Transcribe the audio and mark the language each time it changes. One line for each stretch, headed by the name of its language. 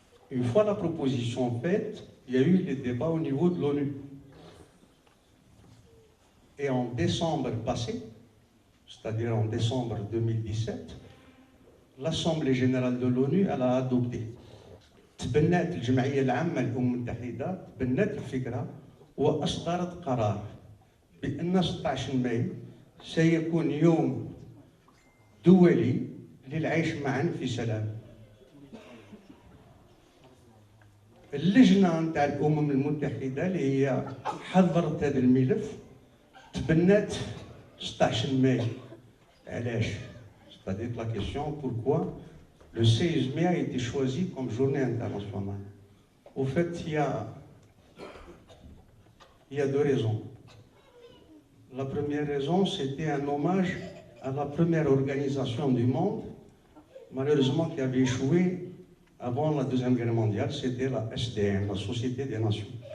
French: Une fois la proposition faite, il y a eu les débats au niveau de l'ONU. Et en décembre passé, c'est-à-dire en décembre 2017, l'Assemblée générale de l'ONU elle a adopté.
Arabic: تبنت الجمعية العامة للأمم المتحدة تبنت الفكرة وأصدرت قرار بأن 16 مايو سيكون يوم دولي للعيش معا في سلام. اللجنة نتاع الأمم المتحدة اللي هي حضرت هذا الملف تبنت 16 مايو. علاش؟
French: C'est-à-dire la question pourquoi le 16 mai a été choisi comme journée internationale. Au fait, il y a deux raisons. La première raison, c'était un hommage à la première organisation du monde, malheureusement qui avait échoué avant la Deuxième Guerre mondiale, c'était la SDN, la Société des Nations.